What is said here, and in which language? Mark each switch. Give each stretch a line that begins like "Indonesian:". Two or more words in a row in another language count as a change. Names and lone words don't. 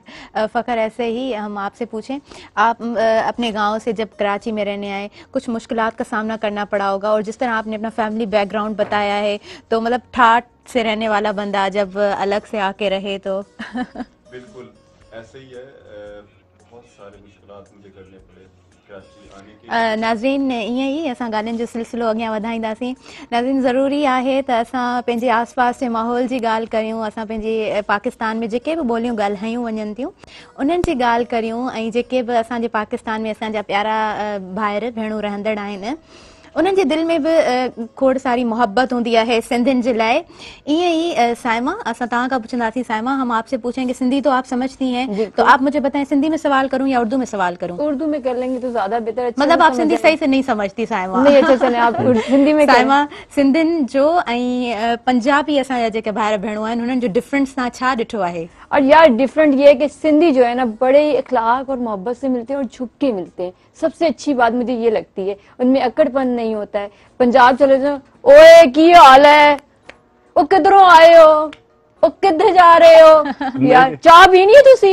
Urdu: فخر، ایسے ہی ہم آپ سے پوچھیں، آپ اپنے گاؤں سے جب کراچی میں رہنے آئے، کچھ مشکلات کا سامنا کرنا پڑا ہوگا، اور جس طرح آپ نے اپنا
English: family background
Urdu: بتایا ہے، تو مطلب ٹھاٹ سے رہنے والا بندہ جب الگ سے آکے رہے تو بالکل ایسے ہی ہے. بہت سارے مشکلات مجھے کرنے پڑے کراچی آنے کے.
Sindhi: नाज़रीन, ईअं ई असां ॻाल्हियुनि जो सिलसिलो अॻियां वधाईंदासीं। नाज़रीन, ज़रूरी आहे त असां पंहिंजे आस पास जे माहौल जी ॻाल्हि करियूं, असां पंहिंजे पाकिस्तान में जेके बि ॿोलियूं ॻाल्हायूं वञनि थियूं उन्हनि जी ॻाल्हि करियूं, ऐं जेके बि असांजे पाकिस्तान में असांजा प्यारा भाइर भेणूं रहंदड़ आहिनि, उन्हनि जे दिल में
Urdu: بھی کھوڑ ساری محبت ہوتی ہے
Sindhi: सिंधियुनि जे लाइ। ईअं ही साइमा, असां तव्हां खां पुछंदासीं। साइमा,
Urdu: ہم آپ سے پوچھیں گے، سندھی تو آپ سمجھتی ہیں، تو آپ مجھے بتائیں سندھی میں سوال کروں یا اردو میں سوال کروں? اردو میں کر لیں گے تو زیادہ بہتر. अच्छा, مطلب آپ سندھی صحیح سے نہیں سمجھتی صائمہ? نہیں، اچھا چلے آپ ہندی میں.
Sindhi: साइमा, सिंधियुनि जो ऐं पंजाबी असांजा जेके भाइर भेणूं आहिनि उन्हनि जो डिफरेंस तव्हां छा ॾिठो आहे?
Urdu: اور یار ڈیفرنٹ یہ ہے کہ سندھی جو ہے نا بڑے اخلاق اور محبت سے ملتے ہیں اور جھک کے ملتے ہیں. سب سے اچھی بات مجھے یہ لگتی ہے، ان میں اکڑپن نہیں ہوتا ہے. پنجاب چلے جاؤ,
Punjabi: اوئے کی حال ہے، او کدھروں آئے ہو، او کدھر جا رہے ہو، یار چاہ پینی ہے تسی?